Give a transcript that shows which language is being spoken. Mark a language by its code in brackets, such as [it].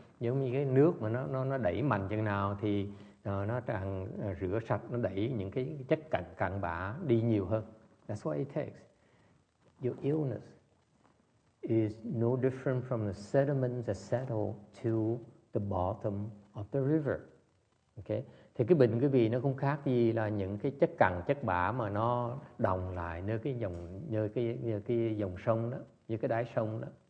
[vi] Giống như cái nước mà nó đẩy mạnh chừng nào thì nó càng rửa sạch, nó đẩy những cái chất cặn bã đi nhiều hơn. [en] That's what it takes. Your illness is no different from the sediments that settle to the bottom of the river. Okay? [vi] Thì cái bệnh quý vị nó không khác gì là những cái chất cặn, chất bã mà nó đọng lại nơi cái dòng sông đó, như cái đáy sông đó.